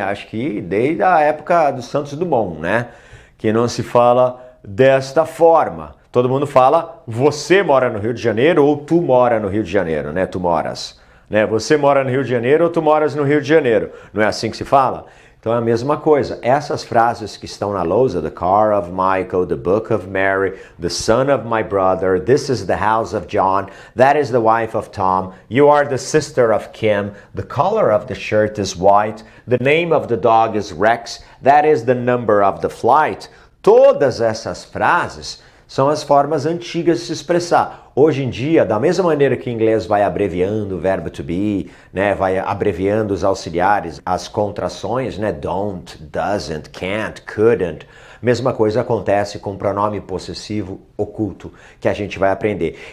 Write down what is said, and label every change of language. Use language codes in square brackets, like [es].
[pt] Acho que desde a época do Santos Dumont, né? Que não se fala desta forma. Todo mundo fala, você mora no Rio de Janeiro ou tu mora no Rio de Janeiro, né? Tu moras. Né? Você mora no Rio de Janeiro ou tu moras no Rio de Janeiro? Não é assim que se fala? Então é a mesma coisa. Essas frases que estão na lousa, [en] the car of Michael, the book of Mary, the son of my brother, this is the house of John, that is the wife of Tom, you are the sister of Kim, the color of the shirt is white, the name of the dog is Rex, that is the number of the flight. [pt] Todas essas frases são as formas antigas de se expressar. Hoje em dia, da mesma maneira que o inglês vai abreviando o verbo to be, né, vai abreviando os auxiliares, as contrações, né, don't, doesn't, can't, couldn't, mesma coisa acontece com o pronome possessivo oculto, que a gente vai aprender.